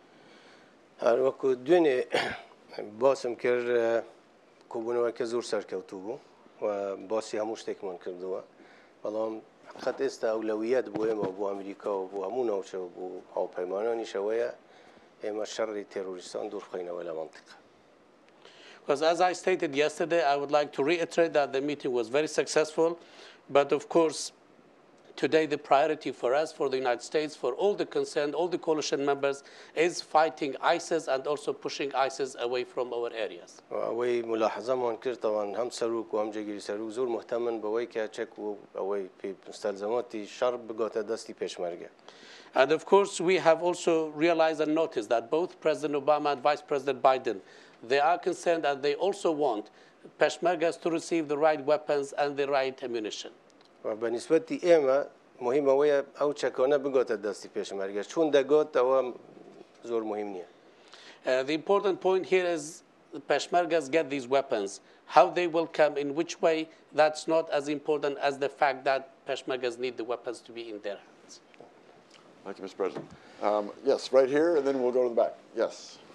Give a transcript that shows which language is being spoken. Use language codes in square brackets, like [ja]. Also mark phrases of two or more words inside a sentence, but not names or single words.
[ckb] هەروەکو دوێنێ باسم کرد کۆبوونەوەکە زۆر سەرکەوتوو بوو و باسی هەموو شتێکمان کردووە بەڵام حقیقت ئێستا ئەولەویەت بۆ ئێمە بۆ ئەمریکا و بۆ هەموو ناوچە و بۆ هاوپەیمانانی شەوەیە ئێمە شەڕی تێرۆریستان دوور بخەینەوە لە مەنتیقە. [en] Because as I stated yesterday, I would like to reiterate that the meeting was very successful, but of course, today the priority for us, for the United States, for all the concerned, all the coalition members, is fighting ISIS and also pushing ISIS away from our areas. [ckb] ئەوەی ملاحظەمان کرد طبعاً هەم سەرۆک و هەم جێگیری سەرۆک زۆر مهتەمن بەوەی کە چەک و ئەوەی مستەلزەماتی شەڕ بگاتە دەستی پێشمەرگە. [en] And of course, we have also realized and noticed that both President Obama and Vice President Biden, they are concerned and they also want Peshmergas to receive the right weapons and the right ammunition. [ckb] وبالنسبة ئێمە مهم ئەوەیە ئەو چەکانە بگاتە دەستی پێشمەرگە چون دەگات ئەوە زۆر مهم نییە. [en] The important point here is the Peshmergas get these weapons. How they will come, in which way, that's not as important as the fact that Peshmergas need the weapons to be in their hands. Thank you, Mr. President. Yes, right here, and then we'll go to the back. Yes.